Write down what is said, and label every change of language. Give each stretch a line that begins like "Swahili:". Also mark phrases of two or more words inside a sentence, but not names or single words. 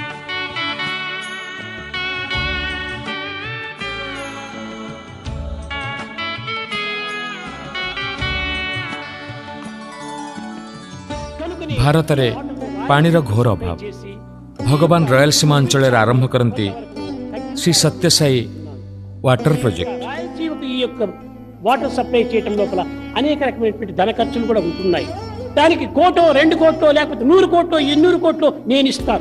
Odia: ଭାରତରେ ପାଣିର ଘୋର ଅଭାବ। ଭଗବାନ ରୟାଲସୀମା ଅଞ୍ଚଳରେ ଆରମ୍ଭ କରନ୍ତି ଶ୍ରୀ ସତ୍ୟସାଇ
English: water project. water supply
Telugu: చేయడం లోపల అనేక రకమైనటువంటి ధన ఖర్చులు కూడా ఉంటున్నాయి। దానికి కోటో 2 కోట్లో లేకపోతే 100 కోట్లో 200 కోట్లో నేను ఇస్తాను।